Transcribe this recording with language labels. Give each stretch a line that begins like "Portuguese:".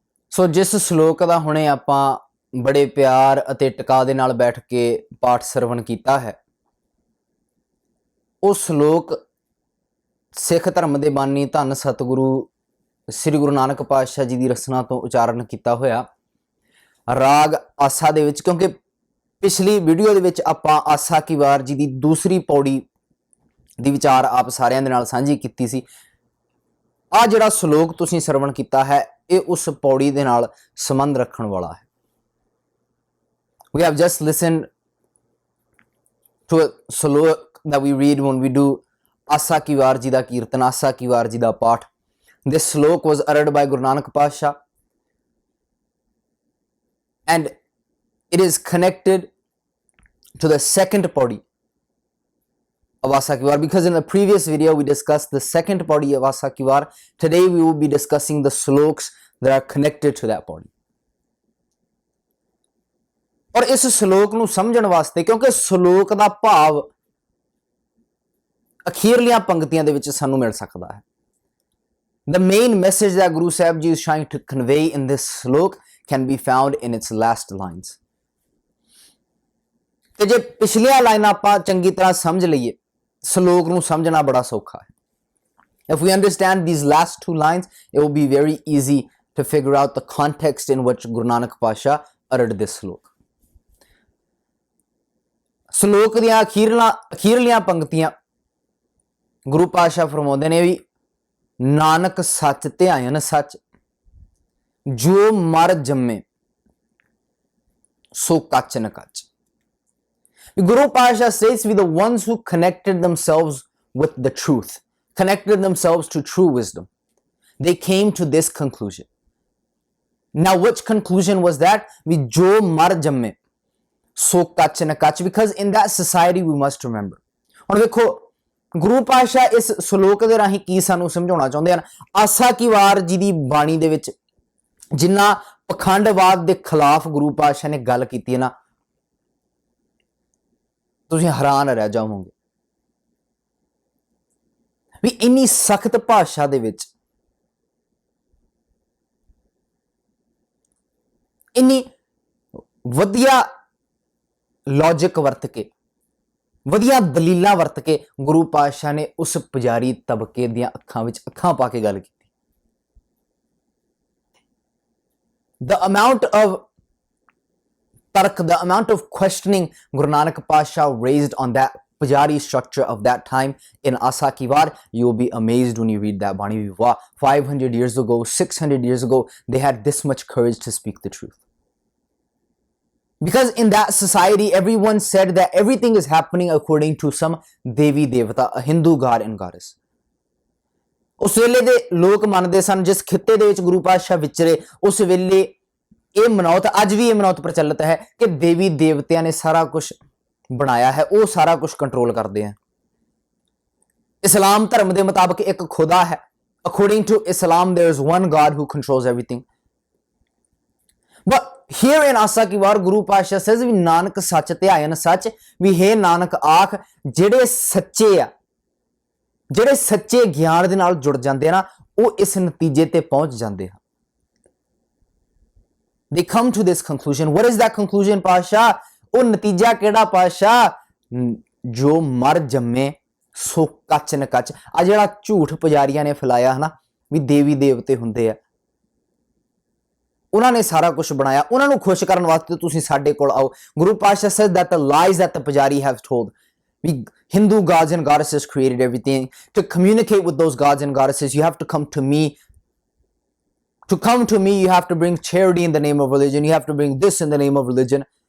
Punjabi: ਸੋ ਜਿਸ ਸ਼ਲੋਕ ਦਾ ਹੁਣੇ ਆਪਾਂ ਬੜੇ ਪਿਆਰ ਅਤੇ ਟਿਕਾ ਦੇ ਨਾਲ ਬੈਠ ਕੇ ਪਾਠ ਸਰਵਣ ਕੀਤਾ ਹੈ, ਉਹ ਸ਼ਲੋਕ ਸਿੱਖ ਧਰਮ ਦੇ ਬਾਨੀ ਧੰਨ ਸਤਿਗੁਰੂ ਸ੍ਰੀ ਗੁਰੂ ਨਾਨਕ ਪਾਤਸ਼ਾਹ ਜੀ ਦੀ ਰਚਨਾ ਤੋਂ ਉਚਾਰਨ ਕੀਤਾ ਹੋਇਆ ਰਾਗ ਆਸਾ ਦੇ ਵਿੱਚ। ਕਿਉਂਕਿ ਪਿਛਲੀ ਵੀਡੀਓ ਦੇ ਵਿੱਚ ਆਪਾਂ ਆਸਾ ਕੀ ਵਾਰ ਜੀ ਦੀ ਦੂਸਰੀ ਪੌੜੀ ਦੀ ਵਿਚਾਰ ਆਪ ਸਾਰਿਆਂ ਦੇ ਨਾਲ ਸਾਂਝੀ ਕੀਤੀ ਸੀ। ਆ ਜਿਹੜਾ ਸ਼ਲੋਕ ਤੁਸੀਂ ਸਰਵਣ ਕੀਤਾ ਹੈ, ਇਹ ਉਸ ਪੌੜੀ ਦੇ ਨਾਲ ਸੰਬੰਧ ਰੱਖਣ ਵਾਲਾ ਹੈ।
English: We have just listened to a slok that we read when we do Asa Ki War Ji da Kirtan, Asa Ki War Ji da Paath. This slok was uttered by Guru Nanak Pasha, and it is connected to the second paudi of Asa Ki War, because in the previous video we discussed the second paudi of Asa Ki War. Today we will be discussing the sloks that are connected to that paudi.
Punjabi: ਔਰ ਇਸ ਸ਼ਲੋਕ ਨੂੰ ਸਮਝਣ ਵਾਸਤੇ, ਕਿਉਂਕਿ ਸ਼ਲੋਕ ਦਾ ਭਾਵ ਅਖੀਰਲੀਆਂ ਪੰਕਤੀਆਂ ਦੇ ਵਿੱਚ ਸਾਨੂੰ ਮਿਲ ਸਕਦਾ ਹੈ।
English: The main message that Guru Sahib Ji is trying to convey in this slok can be found in its last lines.
Punjabi: ਤੇ ਜੇ ਪਿਛਲੀਆਂ ਲਾਈਨਾਂ ਆਪਾਂ ਚੰਗੀ ਤਰ੍ਹਾਂ ਸਮਝ ਲਈਏ, ਸ਼ਲੋਕ ਨੂੰ ਸਮਝਣਾ ਬੜਾ ਸੌਖਾ ਹੈ।
English: If we understand these last two lines, it will be very easy to figure out the context in which Guru Nanak Pasha uttered this slok.
Punjabi: ਸ਼ਲੋਕ ਦੀਆਂ ਅਖੀਰਲੀਆਂ ਪੰਕਤੀਆਂ ਗੁਰੂ ਪਾਤਸ਼ਾਹ ਫਰਮਾਉਂਦੇ ਨੇ ਵੀ ਨਾਨਕ ਸੱਚ ਧਿਆਇਨ ਸੱਚ, ਜੋ ਮਰ ਜੰਮੇ ਸੋ ਕੱਚ ਨ ਕੱਚ।
English: Guru Pasha says we the ones who connected themselves with the truth, connected themselves to true wisdom. They came to this conclusion. Now which conclusion was that? We
Punjabi: jo mar jamme so kach na kach,
English: because in that society we must remember.
Punjabi: ਹੁਣ ਵੇਖੋ ਗੁਰੂ ਪਾਤਸ਼ਾਹ ਇਸ ਸ਼ਲੋਕ ਦੇ ਰਾਹੀਂ ਕੀ ਸਾਨੂੰ ਸਮਝਾਉਣਾ ਚਾਹੁੰਦੇ ਹਨ। ਆਸਾ ਕੀ ਵਾਰ ਜੀ ਦੀ ਬਾਣੀ ਦੇ ਵਿੱਚ ਜਿੰਨਾ ਪਖੰਡਵਾਦ ਦੇ ਖਿਲਾਫ ਗੁਰੂ ਪਾਤਸ਼ਾਹ ਨੇ ਗੱਲ ਕੀਤੀ ਹੈ ਨਾ, ਤੁਸੀਂ ਹੈਰਾਨ ਰਹਿ ਜਾਵੋਗੇ ਵੀ ਇੰਨੀ ਸਖਤ ਭਾਸ਼ਾ ਦੇ ਵਿੱਚ, ਇੰਨੀ ਵਧੀਆ ਲੌਜਿਕ ਵਰਤ ਕੇ, ਵਧੀਆ ਦਲੀਲਾਂ ਵਰਤ ਕੇ ਗੁਰੂ ਪਾਤਸ਼ਾਹ ਨੇ ਉਸ ਪੁਜਾਰੀ ਤਬਕੇ ਦੀਆਂ ਅੱਖਾਂ ਵਿੱਚ ਅੱਖਾਂ ਪਾ ਕੇ ਗੱਲ ਕੀਤੀ।
English: The amount of tark, the amount of questioning Guru Nanak Pasha raised on that Pujari structure of that time in Asa Ki War, you will be amazed when you read that Bani. Wow, 500 years ago, 600 years ago, they had this much courage to speak the truth. Because in that society, everyone said that everything is happening according to some Devi Devata, a Hindu god and goddess.
Punjabi: ਉਸ ਵੇਲੇ ਦੇ ਲੋਕ ਮੰਨਦੇ ਸਨ, ਜਿਸ ਖਿੱਤੇ ਦੇ ਵਿੱਚ ਗੁਰੂ ਪਾਤਸ਼ਾਹ ਵਿਚਰੇ, ਉਸ ਵੇਲੇ ਇਹ ਮਨੌਤ, ਅੱਜ ਵੀ ਇਹ ਮਨੌਤ ਪ੍ਰਚਲਿਤ ਹੈ ਕਿ ਦੇਵੀ ਦੇਵਤਿਆਂ ਨੇ ਸਾਰਾ ਕੁਝ ਬਣਾਇਆ ਹੈ, ਉਹ ਸਾਰਾ ਕੁਝ ਕੰਟਰੋਲ ਕਰਦੇ ਆ। ਇਸਲਾਮ ਧਰਮ ਦੇ ਮੁਤਾਬਕ ਇੱਕ ਖੁਦਾ ਹੈ।
English: According to Islam, there is one God who controls everything. But here in Asa Ki War, Guru Pasha says
Punjabi: ਵੀ ਨਾਨਕ ਸੱਚ ਧਿਆਇਨ ਸੱਚ, ਵੀ ਹੇ ਨਾਨਕ ਆਖ ਜਿਹੜੇ ਸੱਚੇ ਆ, ਜਿਹੜੇ ਸੱਚੇ ਗਿਆਨ ਦੇ ਨਾਲ ਜੁੜ ਜਾਂਦੇ ਆ ਨਾ, ਉਹ ਇਸ ਨਤੀਜੇ ਤੇ ਪਹੁੰਚ ਜਾਂਦੇ ਆ।
English: They come to this conclusion. What is that conclusion, ਪਾਤਸ਼ਾਹ?
Punjabi: ਉਹ ਨਤੀਜਾ ਕਿਹੜਾ ਪਾਤਸ਼ਾਹ? ਜੋ ਮਰ ਜੰਮੇ ਸੋ ਕੱਚ ਨ ਕੱਚ। ਆ ਜਿਹੜਾ ਝੂਠ ਪੁਜਾਰੀਆਂ ਨੇ ਫੈਲਾਇਆ ਹੈ ਨਾ, ਵੀ ਦੇਵੀ ਦੇਵਤੇ ਹੁੰਦੇ ਆ, ਉਹਨਾਂ ਨੇ ਸਾਰਾ ਕੁਝ ਬਣਾਇਆ, ਉਹਨਾਂ ਨੂੰ ਖੁਸ਼ ਕਰਨ ਵਾਸਤੇ ਤੁਸੀਂ ਸਾਡੇ ਕੋਲ ਆਓ।
English: ਗੁਰੂ ਪਾਤਸ਼ਾਹ said that the lies that the pujari have told, we Hindu gods and goddesses created everything. To communicate with those gods and goddesses, you have to come to me. To come to me, you have to bring charity in the name of religion. You have to bring this in the name of religion.